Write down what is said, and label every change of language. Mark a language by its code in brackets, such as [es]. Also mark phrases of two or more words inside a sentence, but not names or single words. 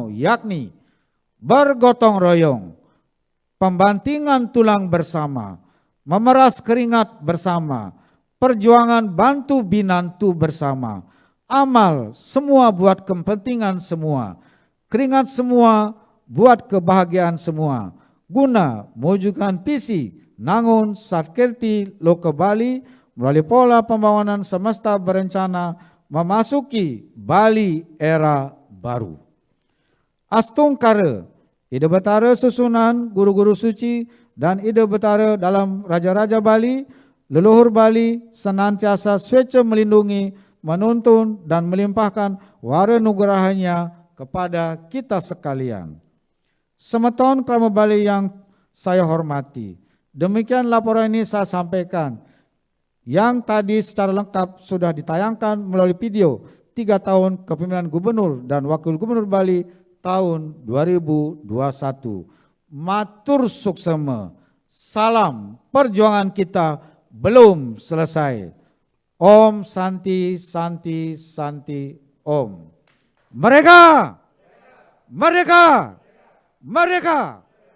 [id] yakni bergotong royong, pembantingan tulang bersama, memeras keringat bersama, perjuangan bantu binantu bersama, amal semua buat kepentingan semua, keringat semua buat kebahagiaan semua, guna mewujudkan visi Nangun Satkerti Loka Bali melalui pola pembangunan semesta berencana memasuki Bali era baru. Astungkara, ide betara susunan guru-guru suci dan ide betara dalam Raja-Raja Bali, leluhur Bali senantiasa swece melindungi, menuntun dan melimpahkan wara nugerahnya kepada kita sekalian. Semeton Krama Bali yang saya hormati, demikian laporan ini saya sampaikan. yang tadi secara lengkap sudah ditayangkan melalui video 3 tahun kepemimpinan Gubernur dan Wakil Gubernur Bali tahun 2021. Matur suksema. Salam perjuangan kita belum selesai. [sa] Om Santi Santi Santi Om. [id] Merdeka! Merdeka! Merdeka!